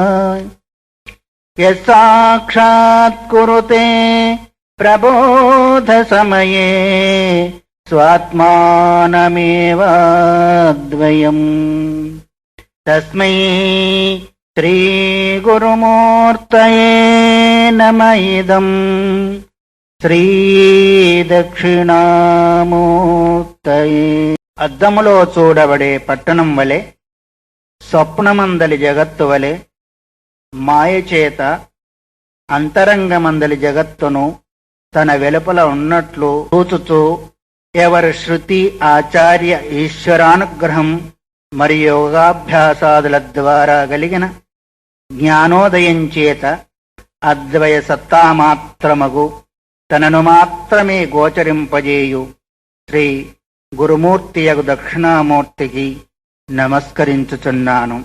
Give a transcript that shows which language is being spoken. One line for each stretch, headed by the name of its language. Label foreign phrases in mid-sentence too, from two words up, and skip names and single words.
Sanskrit: यस्साक्षात् कुरुते प्रबोधसमये स्वात्मानमेवाद्वयम्। तस्मै श्रीगुरुमूर्तये नमः इदम्। శ్రీదక్షిణామూర్తయే.
Telugu: అద్దములో చూడబడే పట్టణం వలె, స్వప్నమందలి జగత్తు వలె, మాయచేత అంతరంగమందలి జగత్తును తన వెలుపల ఉన్నట్లు చూచుచూ ఎవరి శృతి, ఆచార్య, ఈశ్వరానుగ్రహం మరియు యోగాభ్యాసాదుల ద్వారా కలిగిన జ్ఞానోదయం చేత అద్వయ సత్తామాత్రమగు తనను మాత్రమే గోచరింపజేయు శ్రీ గురుమూర్తియగు దక్షిణామూర్తికి నమస్కరించుచున్నాను.